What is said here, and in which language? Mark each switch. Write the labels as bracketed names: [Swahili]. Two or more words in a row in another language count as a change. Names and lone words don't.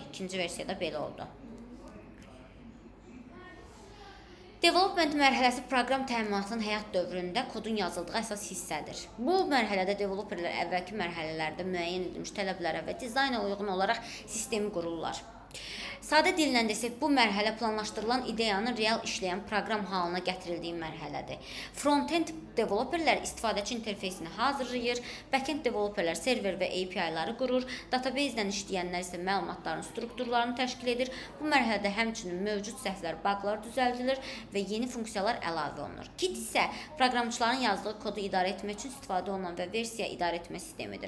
[Azerbaijani] İkinci versiyada belə oldu. Development mərhələsi proqram təminatının həyat dövründə kodun yazıldığı əsas hissədir. Bu mərhələdə developerlər əvvəlki mərhələlərdə müəyyən edilmiş tələblərə və dizayna uyğun olaraq sistemi qururlar. Sadə dillə desək, bu mərhələ planlaşdırılan ideyanın real işləyən proqram halına gətirildiyi mərhələdir. Front-end developerlər istifadəçi interfeysini hazırlayır, back-end developerlər server və API-ləri qurur, database-lə işləyənlər isə məlumatların strukturlarını təşkil edir. Bu mərhələdə həmçinin mövcud səhvlər, baqlar düzəldilir və yeni funksiyalar əlavə olunur. Git isə proqramçıların yazdığı kodu idarə etmək üçün istifadə olunan və versiya idarə etmə sistemidir.